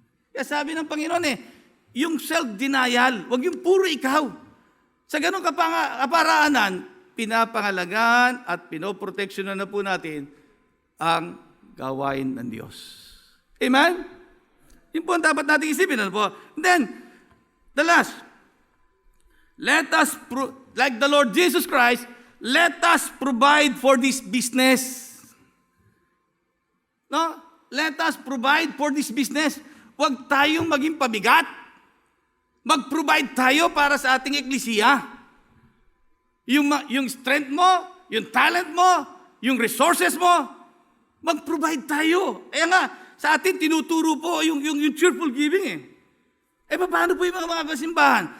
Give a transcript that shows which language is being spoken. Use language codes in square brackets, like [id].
[tl] Kaya sabi ng Panginoon yung self-denial, wag yung puro ikaw. Sa ganong kaparaanan, pinapangalagaan at pinoproteksyonan na po natin ang gawain ng Diyos. Amen? Yun po ang dapat natin isipin. Ano po? [en] And then, the last, let us, like the Lord Jesus Christ, let us provide for this business. No? Let us provide for this business. [tl] Huwag tayong maging pabigat. Mag-provide tayo para sa ating eklesiya. Yung strength mo, yung talent mo, yung resources mo, mag-provide tayo. Kaya nga, sa atin tinuturo po yung cheerful giving paano po yung mga kasimbahan?